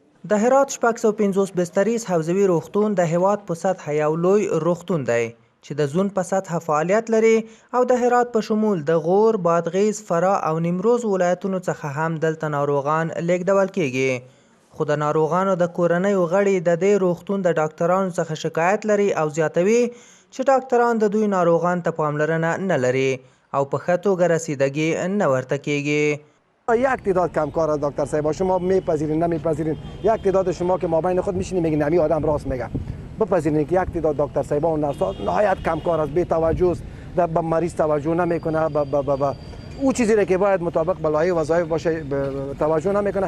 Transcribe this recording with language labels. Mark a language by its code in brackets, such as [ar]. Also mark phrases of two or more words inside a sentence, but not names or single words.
[ps] د هرات 650 بستریز حوزوي روغتون د هیواد په سطحه یو لوی روغتون دی چې د زون په سطحه فعالیت لري او د هرات په شمول د غور، بادغیس، فراه او نیمروز ولایتونو څخه هم دلته ناروغان لیږدول کیږي. خو د ناروغانو د کورنیو غړي د دې روغتون د ډاکټرانو څخه شکایت لري او زیاتوي چې ډاکټران د دوی ناروغان ته پاملرنه نه لري او په ښه توګه رسیدګي نه ورته کیږي. [fa] یک تعداد کمکار از دکتر صاحب شما میپذیرین نمیپذیرین، یک تعداد شما که ما بین خود میشینید میگین نمی آدم راست میگه، بپذیرین که یک تعداد دکتر صاحب و نرس‌ها نهایت کمکار است، بی توجه است، به مریض توجه نمیکنه، او چیزی که باید مطابق با لایحه وظایف باشه توجه نمیکنه.